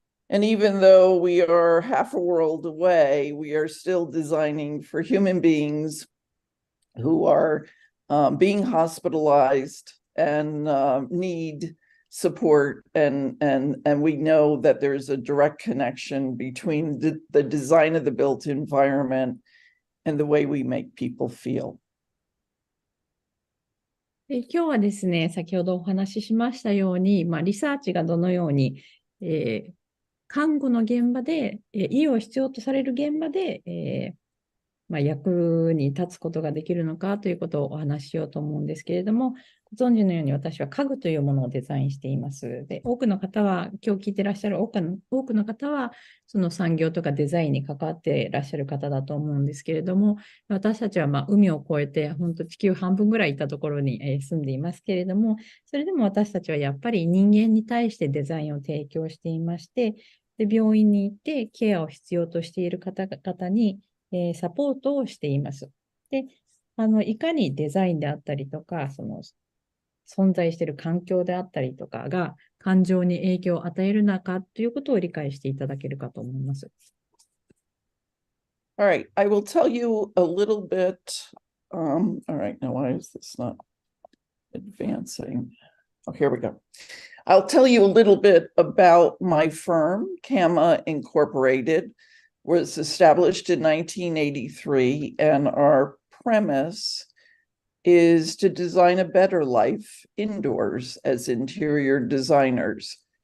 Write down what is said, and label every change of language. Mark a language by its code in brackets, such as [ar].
[en] And even though we are half a world away, we are still designing for human beings who are being hospitalized and need support. And we know that there's a direct connection between the design of the built environment and the way we make people feel. [ja] 今日はですね、先ほどお話ししましたように、リサーチがどのように、看護の現場で、医療を必要とされる現場で、役に立つことができるのかということをお話ししようと思うんですけれども、ご存知のように私は家具というものをデザインしています。で、多くの方は、今日聞いてらっしゃる多くの方は、その産業とかデザインに関わっていらっしゃる方だと思うんですけれども、私たちは海を越えて、本当地球半分ぐらいいたところに住んでいますけれども、それでも私たちはやっぱり人間に対してデザインを提供していまして、で、病院に行ってケアを必要としている方々に、サポートをしています。で、いかにデザインであったりとか、その存在している環境であったりとかが感情に影響を与えるのかということを理解していただけるかと思います。 [en] All right, I will tell you a little bit. All right, now why is this not advancing? Oh, here we go. I'll tell you a little bit about my firm, Kama Incorporated. Was established in 1983, and our premise is to design a better life indoors as interior designers.